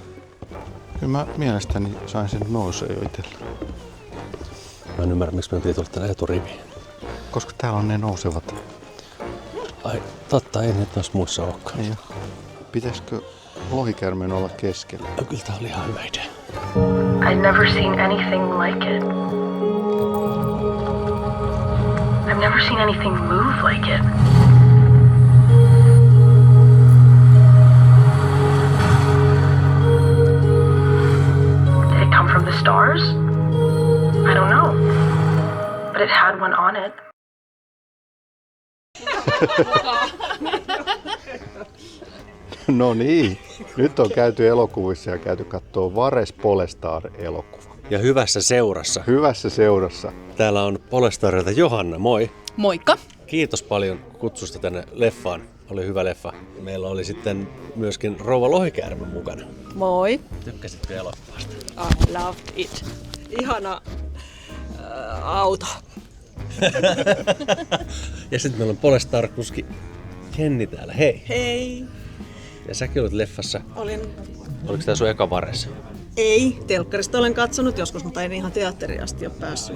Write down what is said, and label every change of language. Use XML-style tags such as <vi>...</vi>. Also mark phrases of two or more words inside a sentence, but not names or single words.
<fi>Kyllä mä mielestäni sain sen nousee jo itsellä. Mä en ymmärrä, miksi me oltiin tullut tänne eturiviin. Koska täällä on ne nousevat. Ai, totta, ei nyt noissa muissa olekaan. Niin jo. Pitäisikö lohikäärmeen olla keskellä? No, kyllä tää oli ihan hyvä idea.</fi> <en>I've never seen anything like it. I've never seen anything move like it. Did it come from the stars? I don't know. But it had one on it.</en> <fi>No niin. Nyt on käyty elokuvissa ja käyty kattoo Vares Polestar-elokuva. Ja hyvässä seurassa. Hyvässä seurassa. Täällä on Polestarilta Johanna, moi. Moikka! Kiitos paljon kutsusta tänne leffaan. Oli hyvä leffa. Meillä oli sitten myöskin rouva lohikäärme mukana. Moi! Tykkäsitkö elokuvasta?</fi> <en>I loved it.</en> <fi>Ihana auto. Ja sitten meillä on Polestar-kuski Jenni täällä. Hei! Hei! Ja säkin olet leffassa. Olin... Oliko tää sun eka Vares? Ei, telkkarista olen katsonut joskus, mutta en ihan teatteriin asti ole päässyt.</fi>